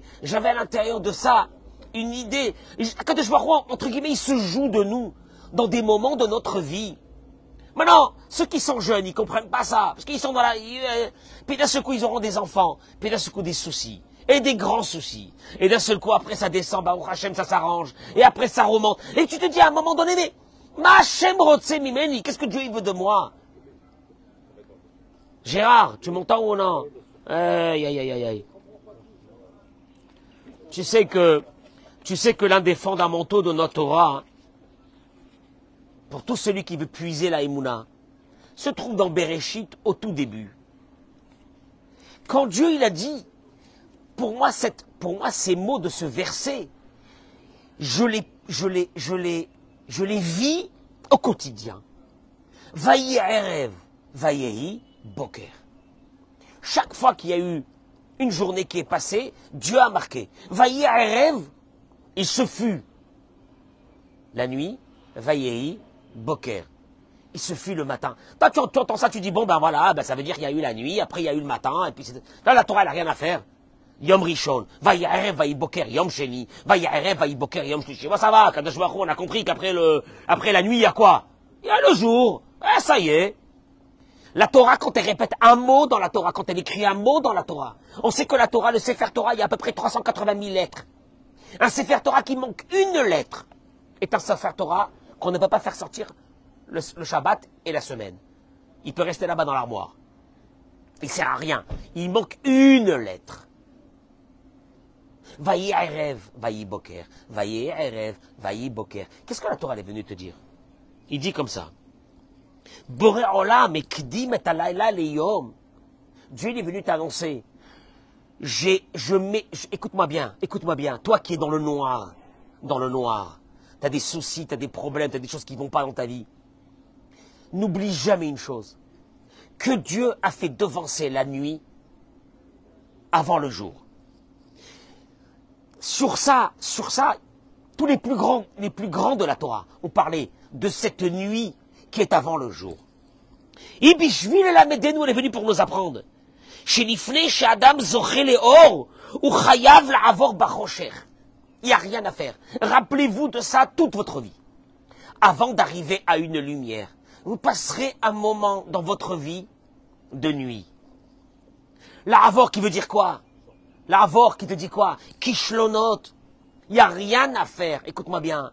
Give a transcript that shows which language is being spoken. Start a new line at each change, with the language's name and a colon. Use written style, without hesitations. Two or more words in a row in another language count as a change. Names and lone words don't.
French: J'avais à l'intérieur de ça une idée. Kadosh Baruch Hu, entre guillemets, il se joue de nous dans des moments de notre vie. Maintenant, ceux qui sont jeunes, ils comprennent pas ça. Parce qu'ils sont dans la... Puis d'un seul coup, ils auront des enfants. Puis d'un seul coup, des soucis. Et des grands soucis. Et d'un seul coup, après, ça descend.
Hebrew: ברוך השם,
French: ça s'arrange. Et après, ça remonte. Et tu te dis à un moment donné, mais...
Hebrew: מה השם רוצה ממני.
French: Qu'est-ce que Dieu il veut de moi? Gérard, tu m'entends ou non? Aïe, aïe, aïe, aïe. Tu sais que l'un des fondamentaux de notre Torah, pour tout celui qui veut puiser la Emouna, se trouve dans Bereshit au tout début. Quand Dieu il a dit, pour moi ces mots de ce verset, je les vis au quotidien.
Hebrew: ויהי ערב, ויהי בקר.
French: Chaque fois qu'il y a eu une journée qui est passée, Dieu a marqué.
Hebrew: ויהי ערב,
French: il se fut la nuit,
Hebrew: ויהי בקר.
French: Il se fut le matin. Toi, tu entends ça, tu dis, bon, ben voilà, ben, ça veut dire qu'il y a eu la nuit, après il y a eu le matin, et puis là, la Torah, elle n'a rien à faire.
Hebrew: יום ראשון, ויהי ערב, ויהי בקר, יום שני, ויהי ערב, ויהי בקר, יום שלישי.
French: Bon, ça va, Kadosh Baruch Hu, on a compris qu'après la nuit, il y a quoi? Il y a le jour. Ah, ça y est. La Torah, quand elle répète un mot dans la Torah, quand elle écrit un mot dans la Torah, on sait que la Torah, le Sefer Torah, il y a à peu près 380 000 lettres. Un Sefer Torah qui manque une lettre est un Sefer Torah qu'on ne peut pas faire sortir le Shabbat et la semaine. Il peut rester là-bas dans l'armoire. Il ne sert à rien. Il manque une lettre.
Hebrew: ויהי ערב, ויהי בקר. ויהי ערב, ויהי בקר.
French: Qu'est-ce que la Torah est venue te dire? Il dit comme ça.
Hebrew: בורא עולם הקדים את הלילה ליום.
French: Dieu est venu t'annoncer. Écoute-moi bien, toi qui es dans le noir, tu as des soucis, tu as des problèmes, tu as des choses qui ne vont pas dans ta vie. N'oublie jamais une chose, que Dieu a fait devancer la nuit avant le jour. Sur ça, tous les plus grands de la Torah ont parlé de cette nuit qui est avant le jour.
Hebrew: בשביל ללמדנו,
French: elle est venue pour nous apprendre.
Hebrew: שלפני שאדם זוכה לאור, הוא חייב לעבור בחושך.
French: Il n'y a rien à faire. Rappelez-vous de ça toute votre vie. Avant d'arriver à une lumière, vous passerez un moment dans votre vie de nuit. La'avor qui veut dire quoi? La'avor qui te dit quoi? Kishlonot. Il n'y a rien à faire. Écoute-moi bien.